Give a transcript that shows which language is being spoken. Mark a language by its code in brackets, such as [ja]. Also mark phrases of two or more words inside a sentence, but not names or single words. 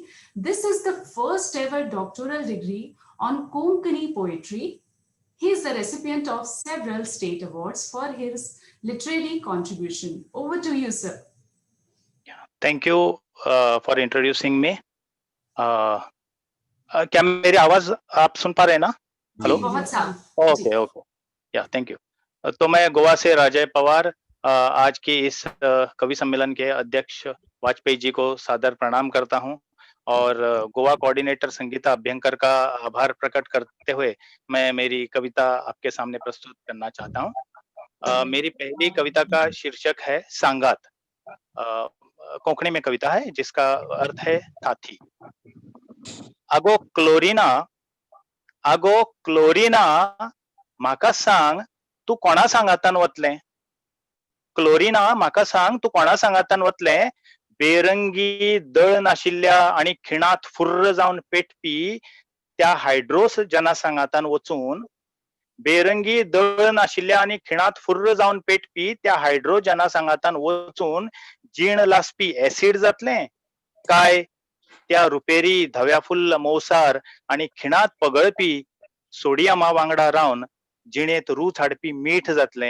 [en] This is the first ever doctoral degree on Konkani poetry. He is the recipient of several state awards for his literary contribution. Over to you, sir. Thank you for introducing me. [hi] क्या मेरी आवाज आप सुन पा रहे हैं ना? हेलो, बहुत साफ। [en] OK OK, yeah thank you. [hi] तो मैं गोवा से राजय पवार आज की इस कवि सम्मेलन के अध्यक्ष वाजपेयी जी को सादर प्रणाम करता हूं और गोवा कोऑर्डिनेटर संगीता अभ्यंकर का आभार प्रकट करते हुए मैं मेरी कविता आपके सामने प्रस्तुत करना चाहता हूं। मेरी पहली कविता का शीर्षक है सांगात। कोंकणी में कविता है जिसका अर्थ है साथी। [kok] आगो क्लोरिना म्हाका सांग तू कोणा सांगातान वतलें। क्लोरिना म्हाका सांग तू कोणा सांगातान वतलें। बेरंगी दळ नाशिल्ल्या आणि खिणात फुर्र जावन पेटपी त्या हायड्रोस जनसांगातान वचून, बेरंगी दळ नाशिल्ल्या आणि खिणात फुर्र जावन पेटपी त्या हायड्रो जनसांगातान वचून जीण लासपी ऍसिड जातलें काय त्या रुपेरी धव्या फुल्ल मोसार आणि खिणात पगळपी सोडियमा वांगडा रावन जिणेत रूच हाडपी मीठ जातलें।